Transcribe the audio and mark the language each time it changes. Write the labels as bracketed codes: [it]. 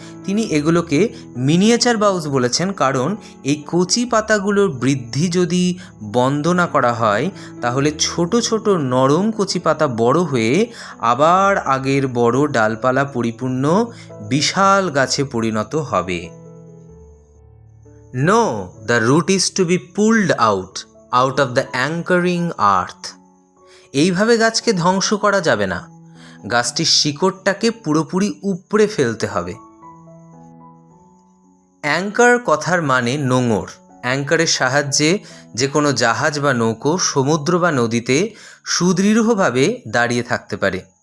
[bn] তিনি এগুলোকে মিনিয়েচার বাউস বলেছেন কারণ এই কচি পাতাগুলোর বৃদ্ধি যদি বন্ধ না করা হয় তাহলে ছোট ছোট নরম কচি পাতা বড় হয়ে আবার আগের বড় ডালপালা পরিপূর্ণ বিশাল গাছে পরিণত হবে। [en] No, the root is to be pulled out of the anchoring earth. [bn] এইভাবে গাছকে ধ্বংস করা যাবে না, গাছটির শিকড়টাকে পুরোপুরি উপড়ে ফেলতে হবে। অ্যাঙ্কার কথার মানে নোঙর। অ্যাঙ্কারের সাহায্যে যে কোনো জাহাজ বা নৌকো সমুদ্র বা নদীতে সুদৃঢ়ভাবে দাঁড়িয়ে থাকতে পারে।